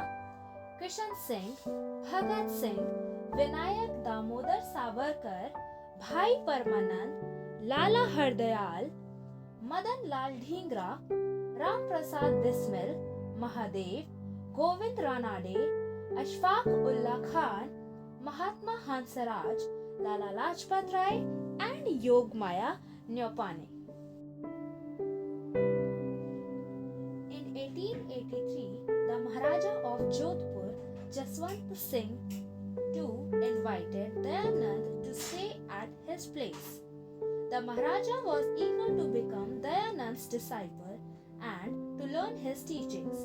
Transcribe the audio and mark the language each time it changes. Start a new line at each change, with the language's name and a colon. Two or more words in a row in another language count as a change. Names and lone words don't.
English: Kishan Singh, Bhagat Singh, Vinayak Damodar Savarkar, Bhai Parmanand, Lala Hardayal, Madan Lal Dhingra, Ram Prasad Bismil, Mahadev, Govind Ranade, Ashfaq Ullah Khan, Mahatma Hansaraj, Lala Lajpat Rai, and Yogmaya Nyopane. In 1883, the Maharaja of Jodhpur, Jaswant Singh too invited Dayanand to stay at his place. The Maharaja was eager to become Dayanand's disciple and to learn his teachings.